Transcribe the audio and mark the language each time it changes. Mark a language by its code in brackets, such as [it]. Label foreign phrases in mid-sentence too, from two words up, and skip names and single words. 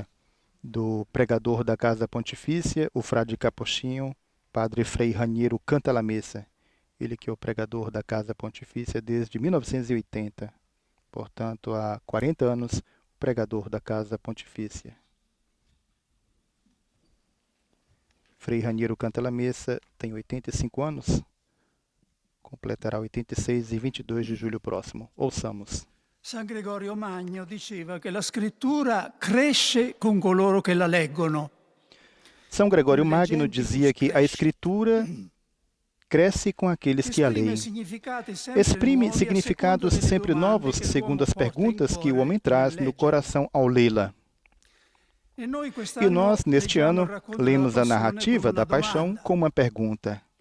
[pt] do pregador da Casa Pontifícia, o frade capuchinho, Padre Frei Raniero Cantalamessa, ele que é o pregador da Casa Pontifícia desde 1980, portanto, há 40 anos, o pregador da Casa Pontifícia. Frei Raniero Cantalamessa tem 85 anos, completará 86 e 22 de julho próximo. Ouçamos. [it] San Gregorio Magno diceva che la scrittura cresce con coloro che la leggono. [pt] São Gregório Magno dizia que a Escritura cresce com aqueles que a leem. Exprime significados sempre novos segundo as perguntas que o homem traz no coração ao lê-la. E nós, neste ano, lemos a narrativa da paixão com uma pergunta.